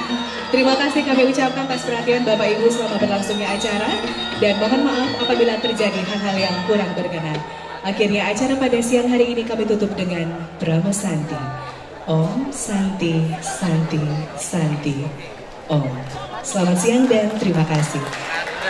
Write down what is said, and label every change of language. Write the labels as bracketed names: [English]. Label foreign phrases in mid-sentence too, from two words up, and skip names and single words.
[Indonesian] Terima kasih kami ucapkan atas perhatian Bapak Ibu selama berlangsungnya acara, dan mohon maaf apabila terjadi hal-hal yang kurang berkenan. Akhirnya acara pada siang hari ini kami tutup dengan Brahma Santi. [Sanskrit] Om Santi Santi Santi Om. [Indonesian] Selamat siang dan terima kasih.